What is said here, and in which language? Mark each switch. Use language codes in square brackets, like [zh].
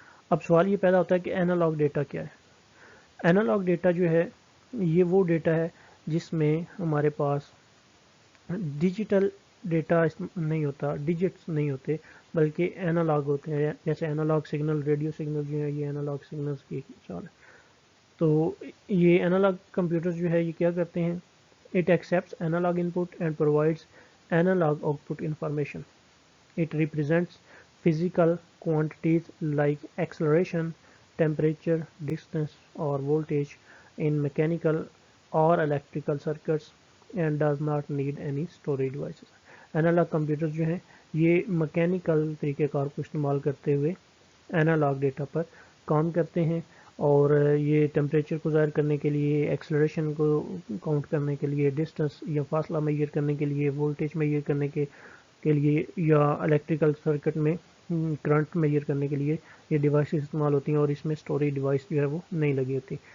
[ur] اب سوال یہ پیدا ہوتا ہے کہ انالاگ ڈیٹا کیا ہے؟ انالاگ ڈیٹا جو ہے یہ وہ ڈیٹا ہے جس میں ہمارے پاس ڈیجیٹل ڈیٹا نہیں ہوتا، ڈیجٹس نہیں ہوتے، بلکہ انالاگ ہوتے ہیں. جیسے انالاگ سگنل، ریڈیو سگنل جو ہے، یہ انالاگ سگنلز کی ایک مثال ہے. تو یہ انالاگ کمپیوٹر جو ہے یہ کیا کرتے ہیں؟ [en] It accepts analog input and provides analog output information. It represents physical quantities like acceleration, temperature, distance, or voltage in mechanical or electrical circuits and does not need any storage devices. [ur] Analog computers جو ہیں یہ mechanical طریقہ کار کو استعمال کرتے ہوئے analogue data پر کام کرتے ہیں، اور یہ ٹیمپریچر کو ظاہر کرنے کے لیے، ایکسلریشن کو کاؤنٹ کرنے کے لیے، ڈسٹنس یا فاصلہ میئر کرنے کے لیے، وولٹیج میئر کرنے کے لیے، یا الیکٹریکل سرکٹ میں کرنٹ میئر کرنے کے لیے یہ ڈیوائسز استعمال ہوتی ہیں، اور اس میں اسٹوریج ڈیوائس جو ہے وہ نہیں لگی ہوتی.